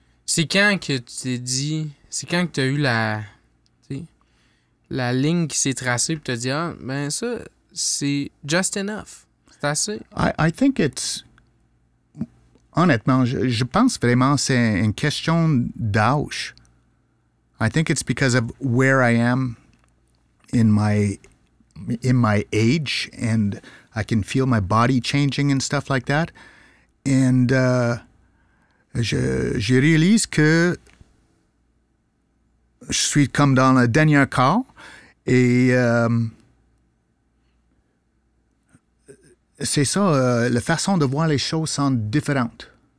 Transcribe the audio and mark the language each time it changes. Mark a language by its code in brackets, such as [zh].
[fr] C'est quand que tu t'es dit... C'est quand que tu as eu la ligne qui s'est tracée et tu as dit, ah, ben ça, c'est [en] just enough. [fr] C'est assez. [en] I think it's... [fr] Honnêtement, je pense vraiment que c'est une question d'âge. [en] I think it's because of where I am in my age, and I can feel my body changing and stuff like that. [fr] And je réalise que je suis comme dans le dernier quart, et c'est ça, la façon de voir les choses sont différentes.